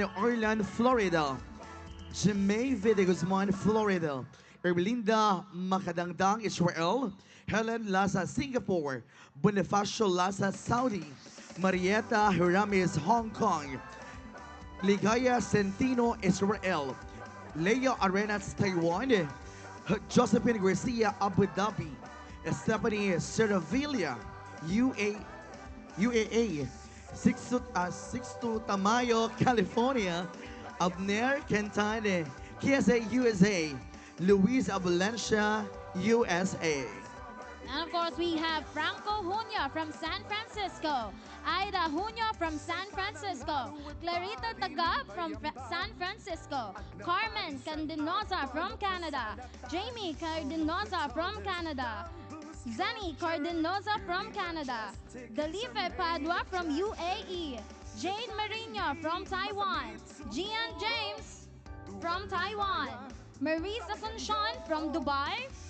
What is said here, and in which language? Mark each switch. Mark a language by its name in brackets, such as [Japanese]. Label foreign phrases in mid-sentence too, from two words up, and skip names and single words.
[English] Orlando, Florida, Jemeve de Guzman, Florida, Ermelinda Makadangdang, Israel, Helen Laza, Singapore, Bonifacio Laza, Saudi, Marietta Hiramis, Hong Kong, Ligaya Centino, Israel, Leo Arenas, Taiwan, Josephine Garcia, Abu Dhabi, Stephanie Serravilla, UAE, Sixto Tamayo, California, Abner Quintana, KSA, USA, Luis Valencia, USA. And of course, we have Franco Junio from San Francisco, Aida Junio from San Francisco, Clarita Tagab from San Francisco, Carmen Cardinosa from Canada, Jamie Cardinosa from Canada, Zani Cardinosa from Canada, Dalife Padua from UAE, Jane Marino from Taiwan, Gian James from Taiwan, Maurice Asuncion from Dubai,